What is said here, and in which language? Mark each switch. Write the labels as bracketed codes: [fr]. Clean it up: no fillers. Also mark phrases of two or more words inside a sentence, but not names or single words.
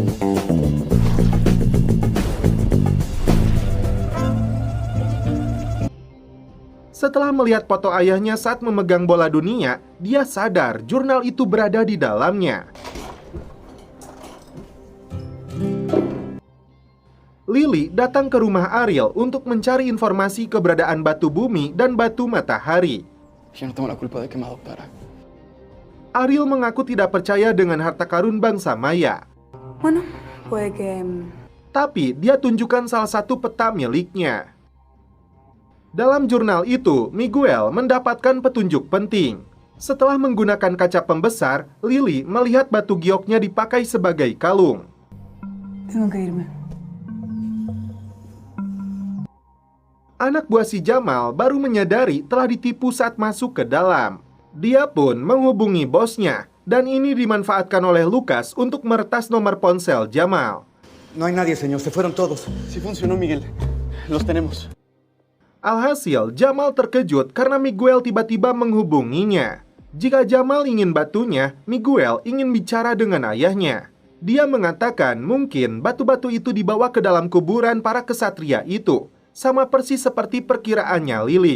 [id] Setelah melihat foto ayahnya saat memegang bola dunia, dia sadar jurnal itu berada di dalamnya. Lily datang ke rumah Ariel untuk mencari informasi keberadaan batu bumi dan batu matahari. [es] Yo no tengo la culpa de que me adoptara. [id] Ariel mengaku tidak percaya dengan harta karun bangsa Maya. [es] Bueno, puede que... [id] Tapi dia tunjukkan salah satu peta miliknya. Dalam jurnal itu, Miguel mendapatkan petunjuk penting. Setelah menggunakan kaca pembesar, Lily melihat batu gioknya dipakai sebagai kalung. [es] Tengo que irme. [id] Anak buah si Jamal baru menyadari telah ditipu saat masuk ke dalam. Dia pun menghubungi bosnya, dan ini dimanfaatkan oleh Lucas untuk meretas nomor ponsel Jamal. [es] No hay nadie, señor. Se fueron todos. Sí funcionó, Miguel. Los tenemos. [id] Alhasil, Jamal terkejut karena Miguel tiba-tiba menghubunginya. Jika Jamal ingin batunya, Miguel ingin bicara dengan ayahnya. Dia mengatakan mungkin batu-batu itu dibawa ke dalam kuburan para kesatria itu, sama persis seperti perkiraannya Lily.